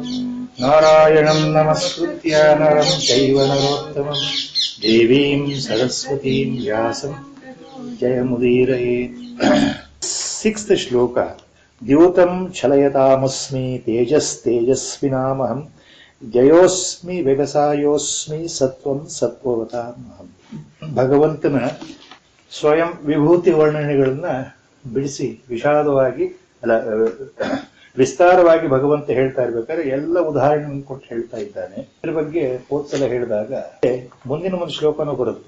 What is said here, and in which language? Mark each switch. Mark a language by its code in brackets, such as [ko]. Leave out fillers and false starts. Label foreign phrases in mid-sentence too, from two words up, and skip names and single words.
[sa] नारायणं नमस्कृत्य नरं चैव नरोत्तमं देवीं सरस्वतीं व्यासं जयमुदीरयेत्। सिक्स्थ श्लोक। द्यूतं छलयतामस्मि तेजस्तेजस्विनामहं ಜಯೋಸ್ಮಿ ವ್ಯವಸಾಯೋಸ್ಮಿ ಸತ್ವಂ ಸತ್ವವತಾಮಹಂ. [kn] ಭಗವಂತನ ಸ್ವಯಂ ವಿಭೂತಿ ವರ್ಣನೆಗಳನ್ನ ಬಿಡಿಸಿ ವಿಸ್ತಾರವಾಗಿ ಭಗವಂತ ಹೇಳ್ತಾ ಇರ್ಬೇಕಾದ್ರೆ ಎಲ್ಲ ಉದಾಹರಣೆ ಕೊಟ್ಟು ಹೇಳ್ತಾ ಇದ್ದಾನೆ. ಇದ್ರ ಬಗ್ಗೆ ಹೋದ್ಸಲ ಹೇಳಿದಾಗ ಮುಂದಿನ ಒಂದು ಶ್ಲೋಕನೂ ಬರುತ್ತೆ.